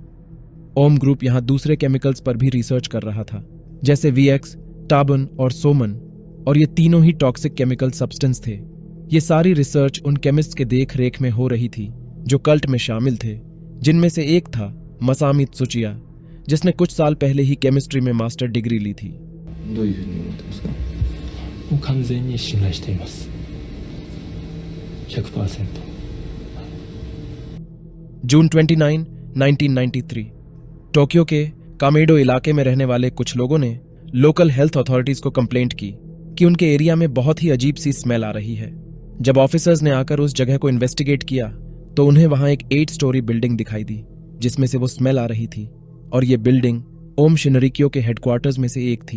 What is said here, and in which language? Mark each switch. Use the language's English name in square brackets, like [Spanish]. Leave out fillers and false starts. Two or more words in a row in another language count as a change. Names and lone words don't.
[Hindi] ओम ग्रुप यहां दूसरे केमिकल्स पर भी रिसर्च कर रहा था, जैसे VX, टाबन और सोमन, और ये तीनों ही [English] toxic chemical substance [Hindi] थे। ये सारी रिसर्च उन केमिस्ट के देख रेख में हो रही थी जो कल्ट में शामिल थे, जिनमें से एक था मसामी त्सुचिया, जिसने कुछ साल पहले ही केमिस्ट्री में [English] master degree [Hindi] ली थी। [Japanese] どういうふうに思ってますか？もう完全に信頼しています。100%。 [Hindi] जून 29, 1993 टोक्यो के कामेडो इलाके में रहने वाले कुछ लोगों ने [English] local health authorities [Hindi] को कंप्लेंट की कि उनके एरिया में बहुत ही अजीब सी स्मेल आ रही है। जब ऑफिसर्स ने आकर उस जगह को इन्वेस्टिगेट किया तो उन्हें वहां एक 8 [English] story building [Hindi] दिखाई दी, जिसमें से वो स्मेल आ रही थी, और ये बिल्डिंग ओम शिनरिक्यो के हेडक्वार्टर्स में से एक थी।